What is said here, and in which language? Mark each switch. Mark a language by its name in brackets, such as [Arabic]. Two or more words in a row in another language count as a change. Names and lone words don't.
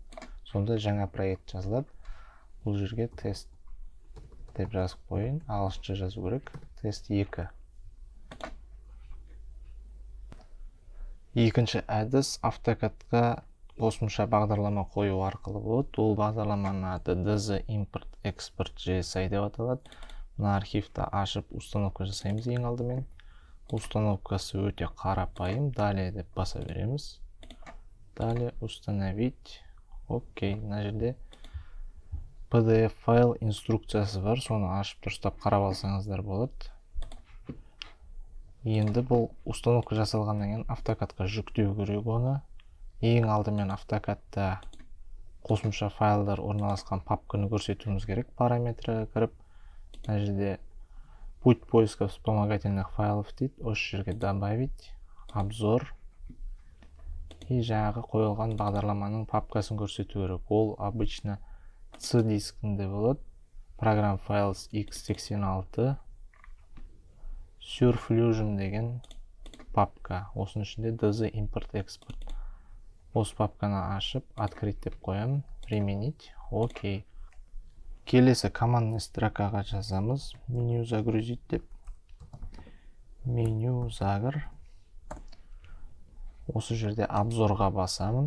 [Kazakh] Сонда жаңа проект жазылады. Бұл жерге тест деп жазып қойын. Ағылшынша жазу керек. Тест 2. Екінші әдіс автокадқа қосымша бағдарлама қою арқылы болады. Ол бағдарламаның аты dz import export jsi деп аталады. Мына архивті ашып установка жасаймыз ең алдымен. Установкасы өте қарапайым. Далее деп баса береміз. [Russian] Далее установить. [Kazakh] Окей, мына жерде PDF файл инструкциясы бар. Соны ашып дұрыстап қарап алсаңыздар болады. Енді бұл установка жасалғаннан кейін автокадқа жүктеу керек оны. Ең алдымен автокадта қосымша файлдар орналасқан папканы көрсетуіміз керек. Параметрға кіріп, мына жерде [Russian] путь поиска вспомогательных файлов [Kazakh] дейді. Осы жерге [Russian] добавить, обзор. [Kazakh] И жаңағы қойылған бағдарламаның папкасын көрсету керек. Ол обычно C дискінде болады. Program Files x86 Surfusion деген папка. Осының ішінде dz import export. Осы папканы ашып, открыть деп қоямын. [Russian] Применить. Окей. [Kazakh] Келесі командный строкаға жазамыз. [Russian] Меню загрузить деп. Меню загр. [Kazakh] Осы жерде обзорға басамын.